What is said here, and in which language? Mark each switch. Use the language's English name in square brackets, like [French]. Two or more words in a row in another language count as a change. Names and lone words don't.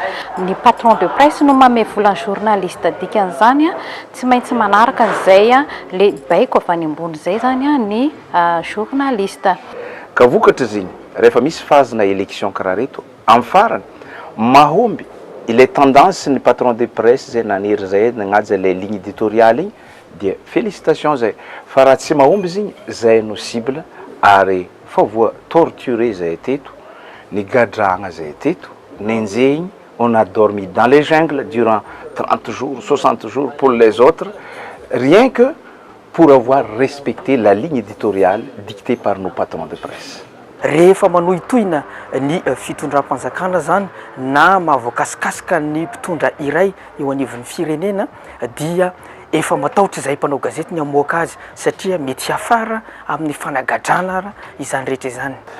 [Malagasy] Ny [French] patron de presse [Malagasy] no mame volan'ny journaliste dikan'izany tsy maintsy manaraka izay le baiko avy any ambony izay zany ny journaliste. Ka vokatra ziny rehefa misy phase-na élection karaha reto amin'ny farany mahomby [French] il est tendance [Malagasy] ny [French] patron de presse [Malagasy] zay nanery zay nagnaja le [French] ligne éditoriale [Malagasy] igny dia félicitations zay, fa raha tsy mahomby zigny zay no cible ary fa voa torturé zay teto, ny gadragna zay teto, nenjegny [French] on a dormi dans les jungles durant 30 jours, 60 jours pour les autres, rien que pour avoir respecté la ligne éditoriale dictée par nos patrons de presse. [Malagasy] Rehefa manohitohina ny fitondram-panjakana zany na mahavoakasikasika ny mpitondra iray eo anivon'ny firenena dia efa matahotra izay mpanao gazety ny amoaka azy satria mety afara amin'ny fanagadrana izany rehetra izany.